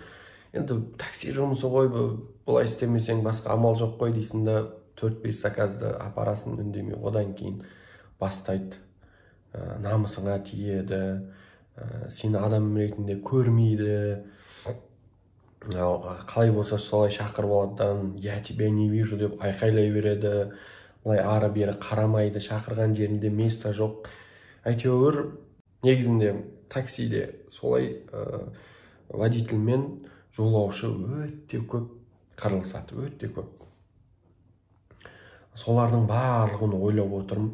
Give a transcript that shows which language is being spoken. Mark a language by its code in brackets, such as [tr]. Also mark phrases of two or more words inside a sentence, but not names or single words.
[kk] Енді такси жұмысы ғой, бұлай істемесең басқа амал жоқ қой дейсің да, 4-5 заказды апарасын үндемей, одан кейін бастайды. Намысыңа тиеді, сені адам ретінде көрмейді. Қалай болса солай шақырып аладан, [ru] я тебя не вижу [kk] деп айқайлай береді. Бұлай ары бері қарамайды, шақырған жерінде место жоқ. Әйтеуір негізінде таксиде солай водительмен жолаушы өте көп қырылысады, өте көп. Солардың барлығын ойлап отырмын.